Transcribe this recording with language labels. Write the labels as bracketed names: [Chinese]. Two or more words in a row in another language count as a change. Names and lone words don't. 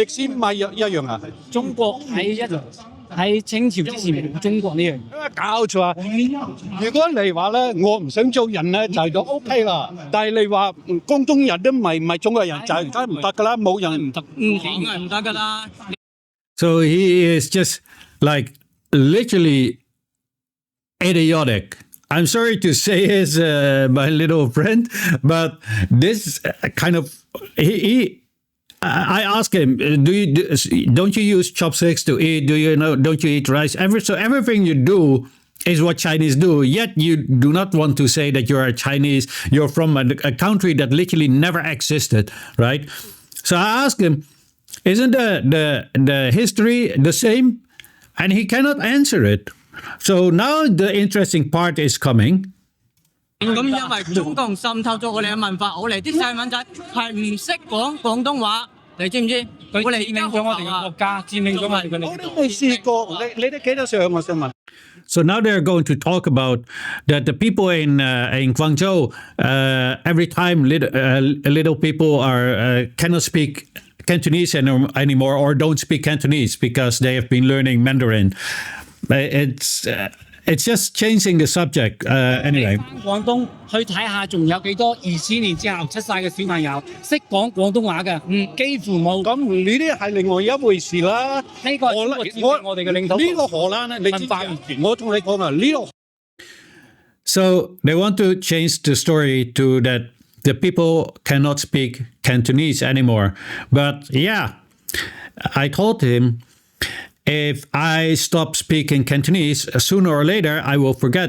[Cantonese] 歷史唔係一樣啊？中國喺清朝之前冇中國呢樣嘢。搞錯啊！如果你話咧，我唔想做人咧，就 OK 啦。但係你話廣東人都唔係中國人，就梗係唔得㗎啦，冇人唔得。點解唔得㗎啦？ [English] So he is just like literally idiotic. I'm sorry to say his my little friend, but this kind of I asked him, don't you use chopsticks to eat? Don't you eat rice? So everything you do is what Chinese do. Yet you do not want to say that you're a Chinese. You're from a country that literally never existed, right? So I asked him, isn't the history the same? And he cannot answer it. So now the interesting part is coming. [Cantonese] 咁因為中共滲透咗我哋嘅文化，我哋啲細蚊仔係唔識講廣東話，你知唔知？佢哋佔領咗我哋嘅國家，佔領咗我哋嘅領土。我都未試過，你哋幾多歲啊？我想問。 [English] So now they're going to talk about that the people in Guangzhou, every time little people cannot speak Cantonese anymore or don't speak Cantonese because they have been learning Mandarin. It's just changing the subject. Anyway. [Cantonese] 廣東去睇下，仲有幾多2000年之後出世嘅小朋友識講廣東話嘅？幾乎冇。咁呢啲係另外一回事啦。呢個我哋嘅領土。呢個荷蘭咧，你知我同你講啊，呢個。 [English] So they want to change the story to that the people cannot speak Cantonese anymore. But yeah, I told him, if I stop speaking Cantonese, sooner or later I will forget.